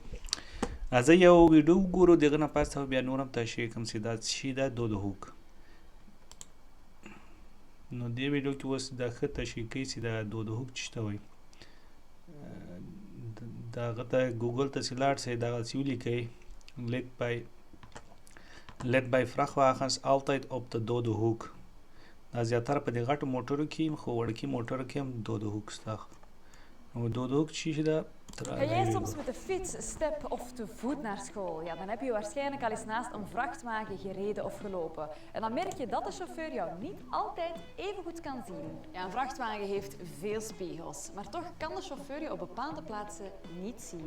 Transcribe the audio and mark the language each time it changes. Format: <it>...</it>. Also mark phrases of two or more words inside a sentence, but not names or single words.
<ps>زه یو ویډیو وګورو د هغه نه پس بیا نور هم تشریح کوم چې دا څه شي ده</ps> <nl>dode hoek.</nl> <ps>نو دې ویډیو کې اوس دا ښه تشریح کوي چې دا</ps> <nl>dode hoek</nl> <ps>څه ته وایي. د هغه ته ګوګل ته چې لاړ شئ دغسې ولیکئ</ps> <nl>let by vrachtwagens altijd op de dode hoek.</nl> <ps>دا زیاتره په دې غټو موټرو کې خو وړکي موټرو کې هم</ps> <nl>dode hoek</nl> <ps>شته. نو</ps> <nl>dode hoek</nl> <ps>څه شي ده.</ps> <nl>Ga jij soms met de fiets, step of te voet naar school? Ja, dan heb je waarschijnlijk al eens naast een vrachtwagen gereden of gelopen. En dan merk je dat de chauffeur jou niet altijd even goed kan zien. Ja, een vrachtwagen heeft veel spiegels, maar toch kan de chauffeur je op bepaalde plaatsen niet zien.</nl>